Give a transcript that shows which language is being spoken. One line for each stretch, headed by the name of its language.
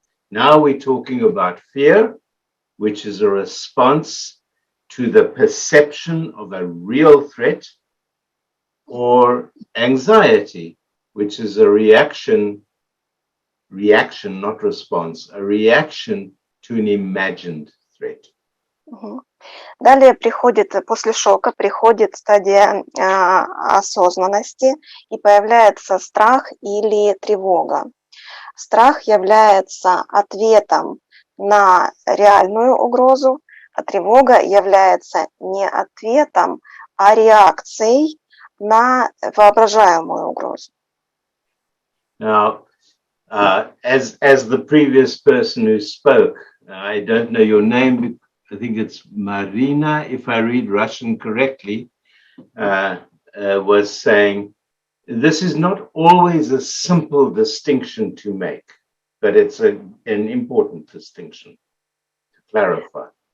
English: Now we're talking about fear, which is a response to the perception of a real threat, or anxiety, which is a reaction, not response, a reaction to an imagined threat.
Russian: Далее после шока приходит стадия осознанности, и появляется страх или тревога. Страх является ответом на реальную угрозу, а тревога является не ответом, а реакцией на воображаемую угрозу.
English: Now, as the previous person who spoke, I don't know your name, I think it's Marina, if I read Russian correctly, was saying, this is not always a simple distinction to make, but it's an important distinction to clarify.